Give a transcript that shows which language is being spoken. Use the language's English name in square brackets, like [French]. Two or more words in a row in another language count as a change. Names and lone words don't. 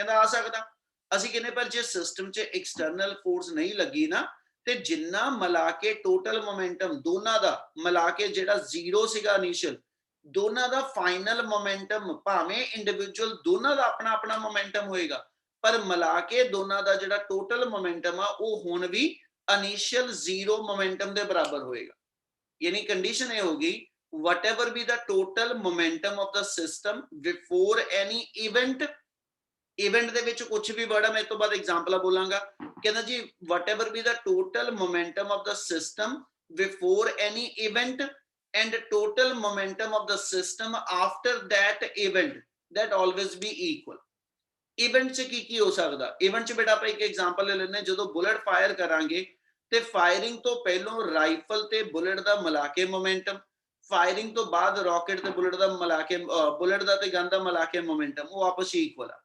[Punjabi] ਕਹਿੰਦਾ ਆ ਸਕਦਾ, ਅਸੀਂ ਕਹਿੰਦੇ ਪਰ ਜੇ ਸਿਸਟਮ 'ਚ [English] external force [Punjabi] ਨਹੀਂ ਲੱਗੀ ਨਾ ਤੇ ਜਿੰਨਾ ਮਿਲਾ ਕੇ [English] total momentum [Punjabi] ਦੋਨਾਂ ਦਾ ਮਿਲਾ ਕੇ ਜਿਹੜਾ 0 ਸੀਗਾ ਇਨੀਸ਼ੀਅਲ, ਦੋਨਾਂ ਦਾ [English] final momentum [Punjabi] ਭਾਵੇਂ ਇੰਡੀਵਿਜੂਅਲ ਦੋਨਾਂ ਦਾ ਆਪਣਾ ਆਪਣਾ ਮੋਮੈਂਟਮ ਹੋਏਗਾ, ਪਰ ਮਿਲਾ ਕੇ ਦੋਨਾਂ ਦਾ ਜਿਹੜਾ [English] total momentum [Punjabi] ਆ ਉਹ ਹੁਣ ਵੀ [English] initial 0 momentum [Punjabi] ਦੇ ਬਰਾਬਰ ਹੋਏਗਾ। ਯਾਨੀ ਕੰਡੀਸ਼ਨ ਇਹ ਹੋਗੀ [English] whatever be the total momentum of the system before any event, [Punjabi] ਇਵੈਂਟ ਦੇ ਵਿੱਚ ਕੁਝ ਵੀ ਵਰਡ ਮੈਂ ਇਸ ਤੋਂ ਬਾਅਦ ਐਗਜ਼ਾਮਪਲਾਂ ਬੋਲਾਂਗਾ। ਕਹਿੰਦਾ ਜੀ [English] whatever be the total momentum of the system before any event and total momentum of the system after that event that always be equal। [Punjabi] ਇਵੈਂਟ 'ਚ ਕੀ ਹੋ ਸਕਦਾ? ਇਵੈਂਟ 'ਚ ਬੇਟਾ ਆਪਾਂ ਇੱਕ ਐਗਜ਼ਾਮਪਲ ਲੈ ਲੈਂਦੇ, ਜਦੋਂ [English] bullet fire [Punjabi] ਕਰਾਂਗੇ ਤੇ ਫਾਇਰਿੰਗ ਤੋਂ ਪਹਿਲਾਂ ਰਾਈਫਲ ਤੇ ਬੁਲਟ ਦਾ ਮਿਲਾ ਕੇ ਮੋਮੈਂਟਮ, ਫਾਇਰਿੰਗ ਤੋਂ ਬਾਅਦ ਰਾਕਟ ਤੇ ਬੁਲਟ ਦਾ ਮਿਲਾ ਕੇ, ਬੁਲਟ ਦਾ ਤੇ ਗਨ ਦਾ ਮਿਲਾ ਕੇ ਮੋਮੈਂਟਮ ਉਹ ਆਪਸ 'ਚ ਇਕੁਅਲ ਆ।